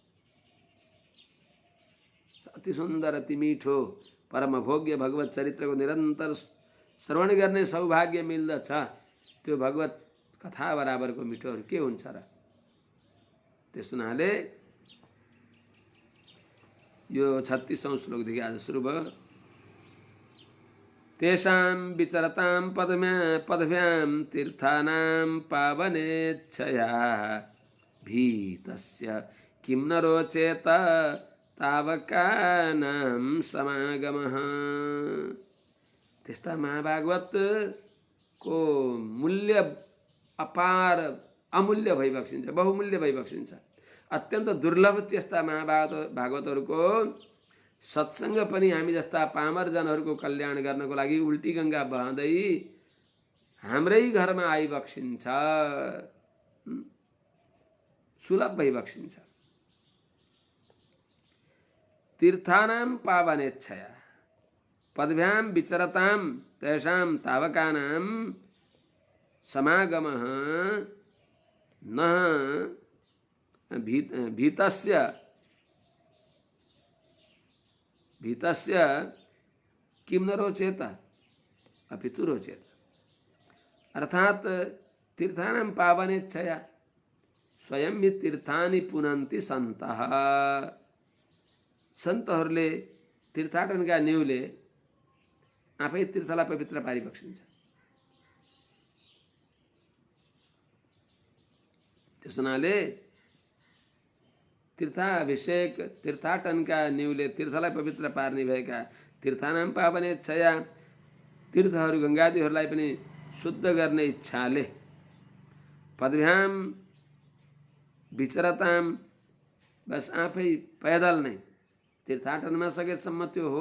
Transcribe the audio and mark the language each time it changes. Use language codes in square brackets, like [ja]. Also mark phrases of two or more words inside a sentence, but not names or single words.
[ne] अति सुन्दर, अति मिठो, परम भोग्य भगवत चरित्रको निरन्तर श्रवण गर्ने सौभाग्य मिल्दछ। त्यो भगवत कथा बराबरको मिठोहरू के हुन्छ र? त्यस हुनाले यो 36औं श्लोकदेखि आज सुरु भयो। [sa] तेषां विचरतां पदभ्यां तीर्थानां पावनेच्छया भीतस्य किं न रोचेत तावकानां समागमः। [ne] त्यस्ता महाभागवत को मूल्य अपार अमूल्य भइबक्सिन्छ, बहुमूल्य भइबक्सिन्छ। अत्यन्त दुर्लभ त्यस्ता भागवतहरूको सत्सङ्ग पनि हामी जस्ता पामर जनहरूको कल्याण गर्नको लागि उल्टी गङ्गा बहँदै हाम्रै घरमा आइबक्सिन्छ, सुलभ भइबक्सिन्छ। [sa] तीर्थानां पावनेच्छया पदभ्यां विचरतां तेषां तावकानां समागमः न भीतस्य भीतस्य किम न रोचेत अपितु रोचेत। अर्थात तीर्थानां पावनेच्छया स्वयं ही तीर्थानि पुनन्ति सन्तः। [ne] सन्तहरूले तीर्थाटनका न्युले आफै तीर्थलाई पवित्र पारिबक्सिन्छ। त्यस हुनाले तीर्थाभिषेक तीर्थाटनका न्युले तीर्थलाई पवित्र पार्ने भएका [sa] तीर्थानां पावनेच्छया [ne] तीर्थहरू गङ्गादिहरूलाई पनि शुद्ध गर्ने इच्छाले [sa] पदभ्याम विचरताम [ne] बस आफै पैदल नै तीर्थाटनमा सकेसम्म त्यो हो।